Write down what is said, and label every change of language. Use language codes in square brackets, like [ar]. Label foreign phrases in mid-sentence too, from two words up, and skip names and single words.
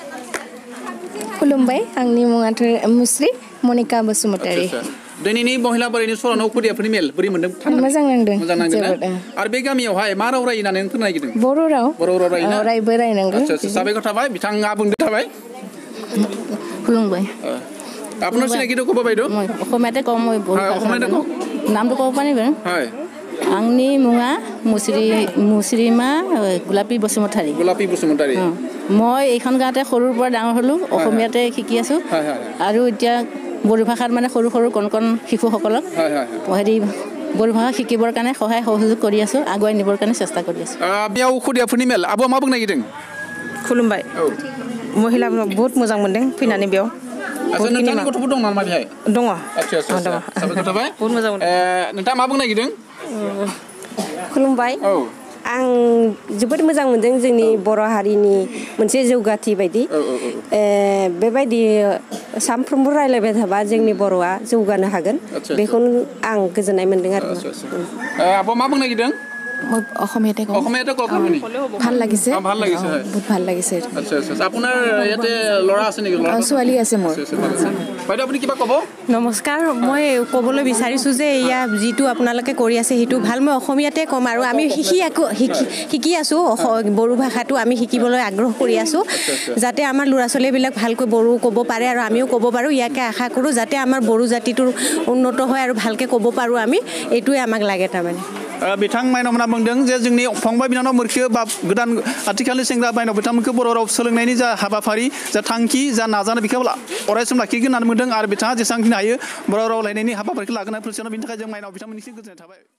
[brx] खुलुमबाय आंनि मुङाथ' मुस्रि मनिका बसुमतारी दिनैनि महिलाबारिनि सरानाव खुदियाफोरनि मेल बोरै मोनदों मोजां नांदों आरो बे गामियावहाय मा राव रायो होननानै फोरमायनो नागिरदों बर' राव रायोना रायबो रायनांगौ आচ্ছা साबायखर थाबाय बिथाङा बुंदो थाबाय खुलुमबाय [as] আপোনাৰ চিনাকিটো ক'ব বাইদেউ অসমীয়াতে কওঁ মই অসমীয়াতে কওক নামটো ক'ব পাৰিব হয় [brx] आंनि मुङा [as] মুছৰিমা গোলাপী বসুমতাৰী মই এইখন গাঁৱতে সৰুৰ পৰা ডাঙৰ হ'লোঁ অসমীয়াতে শিকি আছোঁ আৰু এতিয়া বড়ো ভাষাত মানে সৰু সৰু কণ শিশুসকলক হেৰি বড়ো ভাষা শিকিবৰ কাৰণে সহায় সহযোগ কৰি আছোঁ আগুৱাই নিবৰ কাৰণে চেষ্টা কৰি আছোঁ [brx] बेयाव खुदियाफोरनि मेल आब'आ मा बुंनो नागिरदों खुलुमबाय महिलाफोरा बहुत मोजां मोनदों फैनानै बेयाव नोंथांनि गथ'फोर दं नामा बेहाय दङ आच्छा साबायखर थाबाय बहुत मोजां मोनदों नोंथाङा मा बुंनो नागिरदों खुलुमबाय आं जोबोद मोजां मोनदों जोंनि बर' हारिनि मोनसे जौगाथि बायदि बेबायदि सानफ्रोमबो रायलायबाय थाबा जोंनि बर'आ जौगानो हागोन बेखौनो आं गोजोननाय मोनदों आरो आब'आ मा बुंनो नागिरदों [as] অসমীয়াতে কওঁ ভাল লাগিছে বহুত ভাল লাগিছে আপোনাৰ ইয়াতে ল'ৰা আছে নেকি ছোৱালী আছে মোৰ বাইদেউ আপুনি কিবা ক'ব নমস্কাৰ মই ক'বলৈ বিচাৰিছোঁ যে এয়া যিটো আপোনালোকে কৰি আছে সেইটো ভাল মই অসমীয়াতে ক'ম আৰু আমি শিকি আছোঁ বড়ো ভাষাটো আমি শিকিবলৈ আগ্ৰহ কৰি আছোঁ যাতে আমাৰ ল'ৰা ছোৱালীবিলাক ভালকৈ বড়ো ক'ব পাৰে আৰু আমিও ক'ব পাৰোঁ ইয়াকে আশা কৰোঁ যাতে আমাৰ বড়ো জাতিটোৰ উন্নত হয় আৰু ভালকৈ ক'ব পাৰোঁ আমি এইটোৱে আমাক লাগে তাৰমানে [brx] बिथां माइनावमोना बुंदों जे जोंनि फंबाय बिनानाव मोरखो बा गोदान आथिखालनि सेंग्रा माइनाव बिथांमोनखौ बर' राव सोलोंनायनि जा हाबाफारि जा थांखि जा नाजानाय बेखौ अरायसम लाखिगोन होननानै बुंदों आरो बिथाङा जेसेबांखिनि हायो बर' राव लायनायनि हाबाफारिखौ लागोन बिनि थाखाय जों माइनाव बिथांमोननिसिम गोजोननाय थाबाय